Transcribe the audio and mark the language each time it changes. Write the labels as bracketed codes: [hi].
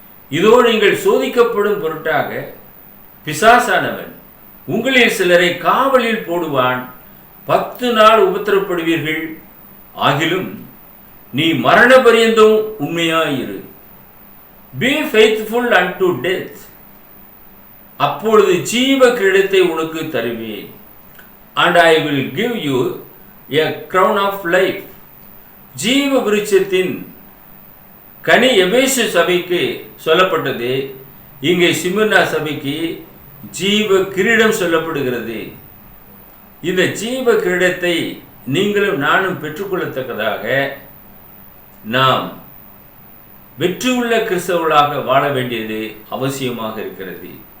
[ta] இதோ நீங்கள் சோதிக்கப்படும் பொருட்டாக பிசாசானவன் உங்களில் சிலரை காவலில் போடுவான். 10 நாள் உபத்திரப்படுவீர்கள். ஆகிலும் நீ மரண பரியந்தம் உண்மையாயிரு. [en] Be faithful unto death. [ta] அப்பொழுது ஜீவ கிரீடத்தை உனக்கு தருவேன். [en] And I will give you a crown of life. [ta] ஜீவ விருட்சத்தின் கனி எபேசு சபைக்கு சொல்லப்பட்டது. இங்கே சிமிர்னா சபைக்கு ஜீவ கிரீடம் சொல்லப்படுகிறது. இந்த ஜீவ கிரீடத்தை நீங்களும் நானும் பெற்றுக்கொள்ளத்தக்கதாக நாம் வெற்றியுள்ள கிறிஸ்தவர்களாக வாழ வேண்டியது அவசியமாக இருக்கிறது.